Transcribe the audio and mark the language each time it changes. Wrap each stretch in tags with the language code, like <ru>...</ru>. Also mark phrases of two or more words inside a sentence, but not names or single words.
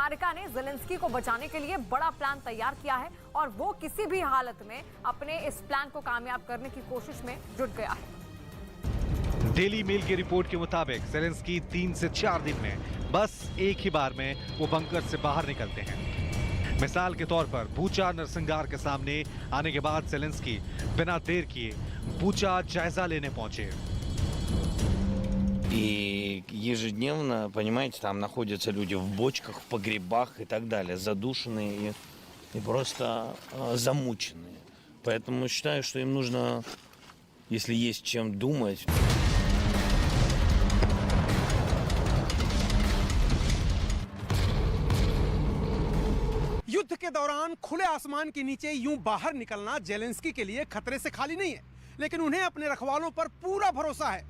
<hi>अमेरिका ने जेलेंस्की को बचाने के लिए बड़ा प्लान तैयार किया है और वो किसी भी हालत में अपने इस प्लान को कामयाब करने की कोशिश में जुट गया है। डेली मेल की रिपोर्ट के मुताबिक जेलेंस्की 3 से 4 दिन में बस एक ही बार में वो बंकर से बाहर निकलते हैं। मिसाल के तौर पर बूचा नरसंहार के सामने आने के बाद जेलेंस्की बिना देर किए बूचा जायजा लेने पहुंचे।</hi> <ru>И ежедневно, понимаете, там находятся люди в бочках, в погребах и так далее, задушенные и просто замученные. Поэтому считаю, что им нужно, если есть чем думать.</ru> <hi>युद्ध के दौरान खुले आसमान के नीचे यूं बाहर निकलना जेलेंस्की के लिए खतरे से खाली नहीं है, लेकिन उन्हें अपने रखवालों पर पूरा भरोसा है।</hi>